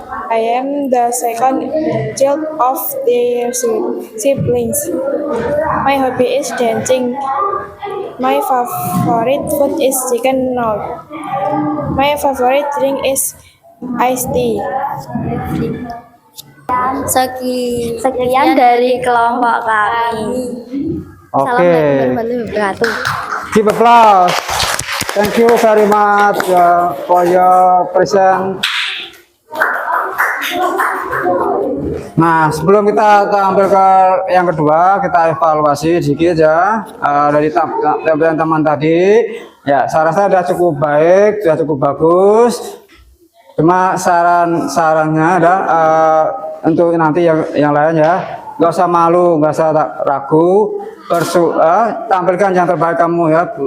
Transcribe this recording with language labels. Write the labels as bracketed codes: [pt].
[en] I am the second child of their siblings. My hobby is dancing. My favorite food is chicken noodle. My favorite drink is iced tea. [id] Sekian dari kelompok kami. [en] Okay. [ar] Assalamualaikum warahmatullahi wabarakatuh. [en] Give applause. Thank you very much for your present. [id] Nah, sebelum kita tampil ke yang kedua, kita evaluasi sedikit ya dari tampilan teman tadi. Ya, saya rasa sudah cukup baik, sudah cukup bagus. Cuma sarannya ada untuk nanti yang lain ya, nggak usah malu, nggak usah ragu, tampilkan yang terbaik kamu ya.